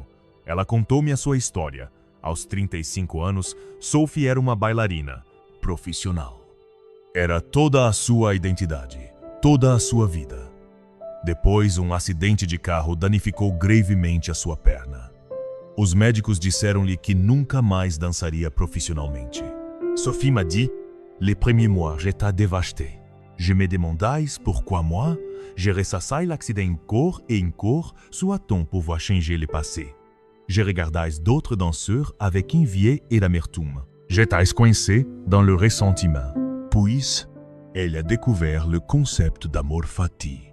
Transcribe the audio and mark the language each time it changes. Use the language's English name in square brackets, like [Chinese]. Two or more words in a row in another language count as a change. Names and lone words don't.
[Portuguese] Ela contou-me a sua história. Aos 35 anos, Sophie era uma bailarina profissional. Era toda a sua identidade, toda a sua vida. Depois, um acidente de carro danificou gravemente a sua perna. Os médicos disseram-lhe que nunca mais dançaria profissionalmente. [French] Sophie m'a dit, les premiers mois, j'étais dévastée. Je me demandais pourquoi moi, je ressassais l'accident en cours, soit-on pouvoir changer le passé. Je regardais d'autres danseurs avec envie et amertume. J'étais coincé dans le ressentiment. Puis, elle a découvert le concept d' [Latin] amour fati.